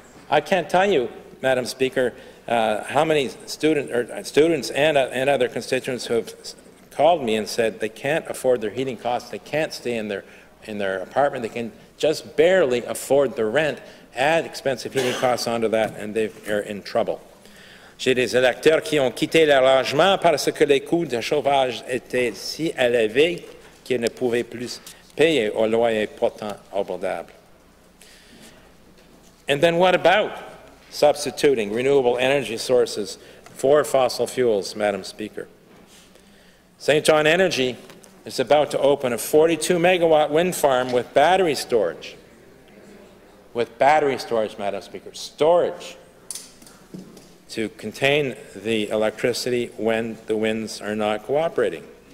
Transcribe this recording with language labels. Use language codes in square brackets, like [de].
[en] I can't tell you, Madam Speaker, how many students and other constituents who have called me and said they can't afford their heating costs, they can't stay in their apartment, they can just barely afford the rent, add expensive heating costs onto that, and they are in trouble. [fr] J'ai des électeurs qui ont quitté leur logement parce que les coûts de chauffage étaient si élevés qu'ils ne pouvaient plus payer au loyer pourtant abordable. [en] And then what about substituting renewable energy sources for fossil fuels, Madam Speaker? St. John Energy is about to open a 42-megawatt wind farm with battery storage. With battery storage, Madam Speaker, storage to contain the electricity when the winds are not cooperating.